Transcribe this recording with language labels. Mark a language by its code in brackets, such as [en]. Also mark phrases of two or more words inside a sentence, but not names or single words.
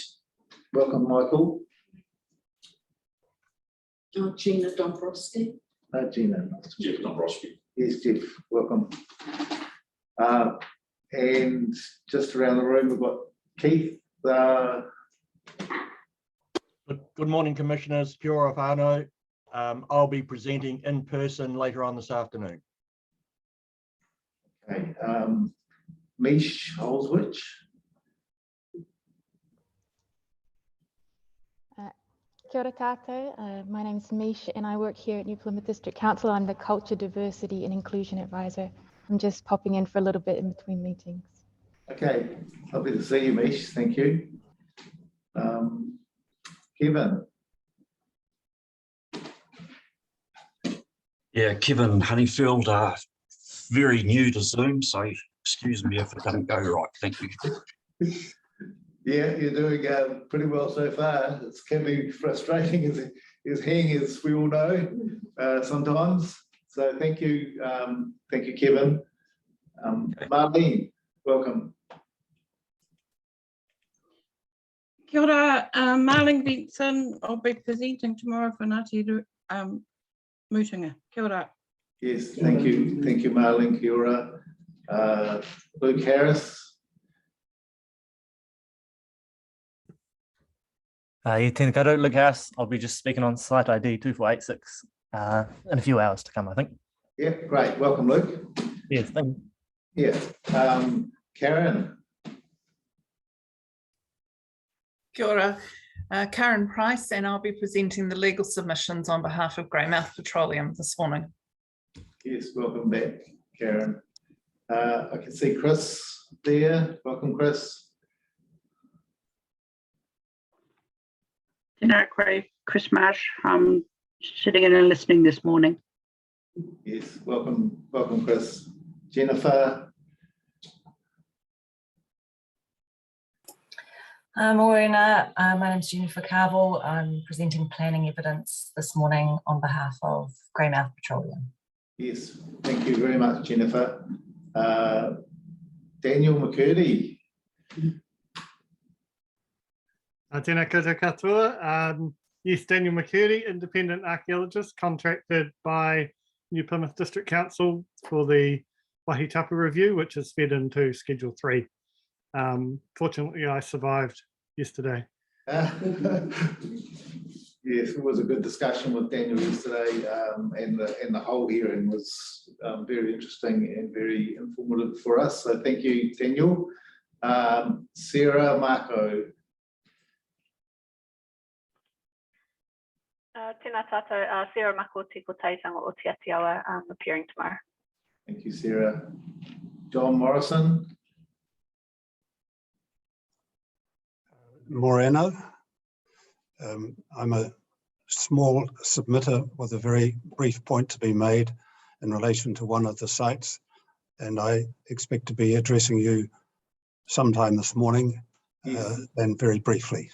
[en] Welcome, Michael. Gina Dombrowski. Gina. Jeff Dombrowski. Yes, Jeff. Welcome. And just around the room, we've got Keith. Good morning, Commissioners. [mi] Kia ora whānau. [en] I'll be presenting in person later on this afternoon. Okay, Mish Holswich. [mi] Kia ora tātou. [en] My name is Mish and I work here at New Plymouth District Council. I'm the Culture, Diversity and Inclusion Advisor. I'm just popping in for a little bit in between meetings. Okay, lovely to see you, Mish. Thank you. Kevin. Yeah, Kevin Honeyfield, very new to Zoom, so excuse me if it doesn't go right. Thank you. Yeah, you're doing pretty well so far. It can be frustrating as hang, as we all know, sometimes. So thank you, Kevin. Marlene, welcome. [mi] Kia ora, [en] Marlene Benson. I'll be presenting tomorrow for Ngāti Mutunga. [mi] Kia ora. [en] Yes, thank you, Marlene. [mi] Kia ora. [en] Luke Harris. [mi] Yeah, tēnā koutou, Luke Harris. [en] I'll be just speaking on site ID 2486 in a few hours to come, I think. Yeah, great. Welcome, Luke. Yes, thank you. Yeah. Karen. [mi] Kia ora. [en] Karen Price, and I'll be presenting the legal submissions on behalf of Greymouth Petroleum this morning. Yes, welcome back, Karen. I can see Chris there. Welcome, Chris. Chris Marsh. I'm sitting in and listening this morning. Yes, welcome, Chris. Jennifer. Morena, my name is Jennifer Carville. I'm presenting planning evidence this morning on behalf of Greymouth Petroleum. Yes, thank you very much, Jennifer. Daniel McCurdy. [mi] Tēnā koutou katoa. [en] Yes, Daniel McCurdy, independent archaeologist contracted by New Plymouth District Council for the Wahitapu review, which is fed into Schedule 3. Fortunately, I survived yesterday. Yes, it was a good discussion with Daniel yesterday, and the whole hearing was very interesting and very informative for us. So thank you, Daniel. Sarah Marco. [mi] Tēnā tātou, Sarah Mako Tiko Taitanga o Te Atiawa, [en] appearing tomorrow. Thank you, Sarah. John Morrison. Moreno. I'm a small submitter with a very brief point to be made in relation to one of the sites, and I expect to be addressing you sometime this morning, and very briefly.